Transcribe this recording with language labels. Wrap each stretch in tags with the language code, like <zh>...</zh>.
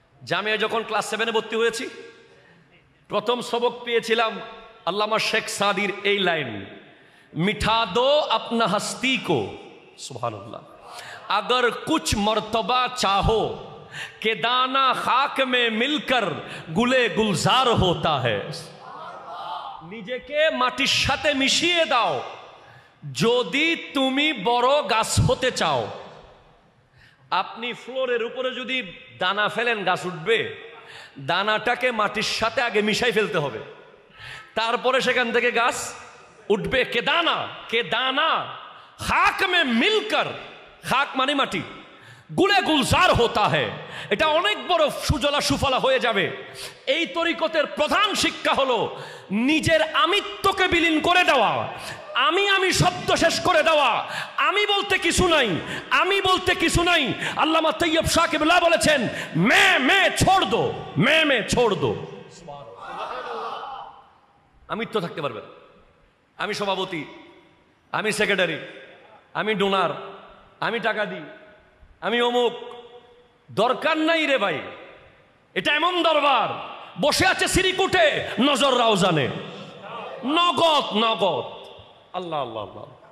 <bn>জামিয়া যখন ক্লাস 7-এ ভর্তি হয়েছি, প্রথম সবক পেয়েছিলাম আল্লামা শেখ সাদির এই লাইন,</bn> <hi>মিঠা দো अपना हस्ती को, सुभानअल्लाह, अगर कुछ मर्तबा चाहो कि दाना खाक में मिलकर गुले गुलजार होता है।</hi> <bn>নিজেকে মাটির সাথে মিশিয়ে দাও যদি তুমি বড় গাছ হতে চাও। আপনি ফ্লোরের উপরে যদি দানা ফেলেন গাছ উঠবে? দানাটাকে মাটির সাথে আগে মিশাই ফেলতে হবে, তারপরে সেখান থেকে গাছ উঠবে।</bn> <hi>কে দানা খাক মে মিলকর,</hi> <bn>খাক মানে মাটি,</bn> <hi>গুলে গুলজার হতা হ্যায়,</hi> <bn>এটা অনেক বড় সুজলা সুফলা হয়ে যাবে। এই তরিকতের প্রধান শিক্ষা হলো নিজের আমিত্বকে বিলীন করে দেওয়া, আমি শব্দ শেষ করে দেওয়া। আমি বলতে কিছু নাই, আমি বলতে কিছু নাই। আল্লামা তৈয়ব শাহ কিবলা বলেছেন</bn> <hi>मैं छोड़ दो, मैं छोड़ दो।</hi> <bn>আমিত্ব থাকতে পারবেন। আমি সভাপতি, আমি সেক্রেটারি, আমি ডোনার, আমি টাকা দিই, আমি অমুক, দরকার নাই রে ভাই। এটা এমন দরবার, বসে আছে সিরিকুটে, নজর রাউজানে, নগদ নগদ। আল্লাহ আল্লাহ আল্লাহ।</bn>